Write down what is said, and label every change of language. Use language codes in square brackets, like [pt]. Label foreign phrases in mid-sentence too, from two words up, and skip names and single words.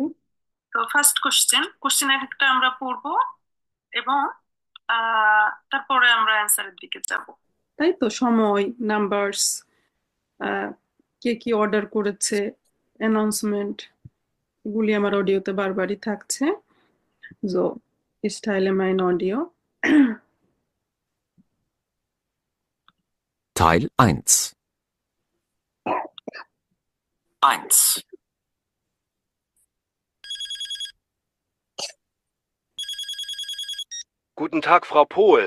[bn] তো [en] first question [bn] একটা আমরা পড়বো এবং তারপরে আমরা অ্যান্সারের দিকে যাব। তাই তো, সময়, নাম্বারস, কে কি অর্ডার করেছে, অ্যানাউন্সমেন্ট, এগুলি আমার অডিওতে বারবারই থাকছে। [de] So, ich teile mein Audio. Teil 1. 1. Guten Tag, Frau Pohl.